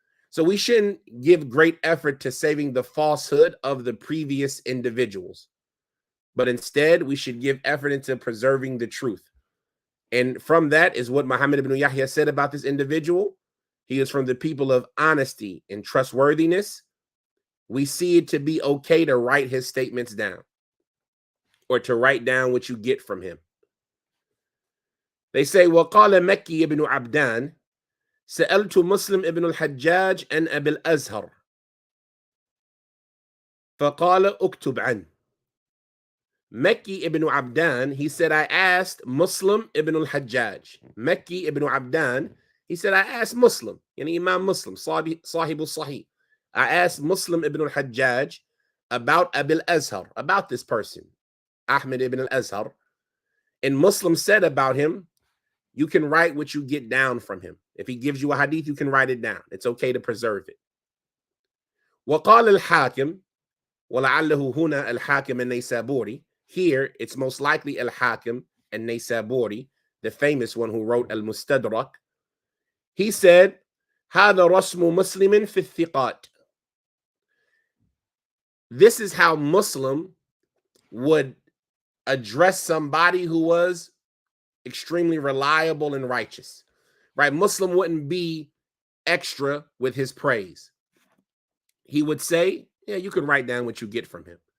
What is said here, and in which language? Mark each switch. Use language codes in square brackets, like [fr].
[en] So we shouldn't give great effort to saving the falsehood of the previous individuals, but instead we should give effort into preserving the truth. And from that is what Muhammad ibn Yahya said about this individual. He is from the people of honesty and trustworthiness. We see it to be okay to write his statements down, or to write down what you get from him. They say, [ar] وَقَالَ مَكِّي ibn Abdan سألت مسلم ibn al-Hajjaj and أبي الأزهر فقال اكتب عنه. [en] Mekki ibn Abdan, he said, I asked Muslim ibn al-Hajjaj. Mekki ibn Abdan, he said, I asked Muslim, Imam Muslim, Sahibul Sahih. I asked Muslim ibn al-Hajjaj about Abil Azhar, about this person, Ahmad ibn al-Azhar. And Muslim said about him, you can write what you get down from him. If he gives you a hadith, you can write it down. It's okay to preserve it. [ar] وقال الحاكم ولعله هنا الحاكم النيسابوري. [en] Here, it's most likely al-Hakim and Naysaburi, the famous one who wrote al-Mustadrak. He said, [ar] هذا رسم مسلم في الثقات. [en] This is how Muslim would address somebody who was extremely reliable and righteous, right? Muslim wouldn't be extra with his praise. He would say, yeah, you can write down what you get from him.